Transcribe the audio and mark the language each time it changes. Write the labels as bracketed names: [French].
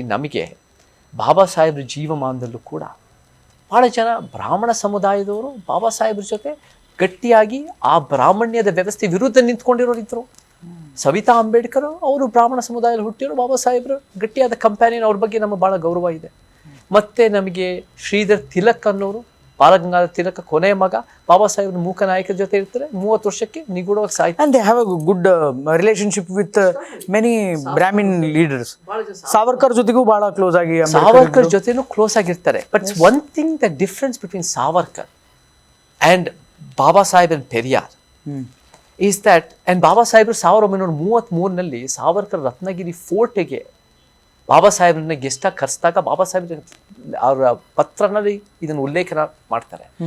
[Kannada] ನಮಗೆ ಬಾಬಾ ಸಾಹೇಬ್ರ ಜೀವಮಾನದಲ್ಲೂ ಕೂಡ ಭಾಳ ಜನ ಬ್ರಾಹ್ಮಣ ಸಮುದಾಯದವರು ಬಾಬಾ ಸಾಹೇಬ್ರ ಜೊತೆ ಗಟ್ಟಿಯಾಗಿ ಆ ಬ್ರಾಹ್ಮಣ್ಯದ ವ್ಯವಸ್ಥೆ ವಿರುದ್ಧ ನಿಂತ್ಕೊಂಡಿರೋರಿದ್ದರು. ಸವಿತಾ ಅಂಬೇಡ್ಕರ್ ಅವರು ಬ್ರಾಹ್ಮಣ ಸಮುದಾಯದಲ್ಲಿ ಹುಟ್ಟಿರೋ, ಬಾಬಾ ಸಾಹೇಬ್ರು ಗಟ್ಟಿಯಾದ ಕಂಪ್ಯಾನಿಯನ್, ಅವ್ರ ಬಗ್ಗೆ ನಮಗೆ ಭಾಳ ಗೌರವ ಇದೆ. ಮತ್ತು ನಮಗೆ ಶ್ರೀಧರ್ ತಿಲಕ್ ಅನ್ನೋರು, ಬಾಲಗಂಗಾಧರ ತಿಲಕ್ ಕೊನೆಯ ಮಗ, ಬಾಬಾ ಸಾಹೇಬ್ರ ಮೂಕ ನಾಯಕರ ಜೊತೆ ಇರ್ತಾರೆ. 30 ವರ್ಷಕ್ಕೆ ನಿಗೂಢವಾಗಿ ಸಾಯ್ತಾರೆ. [English] And they have a good relationship with many Brahmin leaders. [Kannada] Savarkar ಜೊತೆಗೂ ಬಹಳ ಕ್ಲೋಸ್ ಆಗಿ, ಸಾವರ್ಕರ್ ಜೊತೆನೂ ಕ್ಲೋಸ್ ಆಗಿರ್ತಾರೆ. [English] but one thing, the difference between Savarkar and Baba Saheb and Periyar is that and [Kannada] ಬಾಬಾ ಸಾಹೇಬರು 1933 ಸಾವರ್ಕರ್ ರತ್ನಗಿರಿ ಫೋರ್ಟ್ಗೆ ಬಾಬಾ ಸಾಹೇಬ್ರನ್ನ ಗೆಸ್ಟಾಗಿ ಕರೆಸಿದಾಗ ಬಾಬಾ ಸಾಹೇಬ್ರ ಅವರ ಪತ್ರನಲ್ಲಿ ಇದನ್ನು ಉಲ್ಲೇಖನ ಮಾಡ್ತಾರೆ.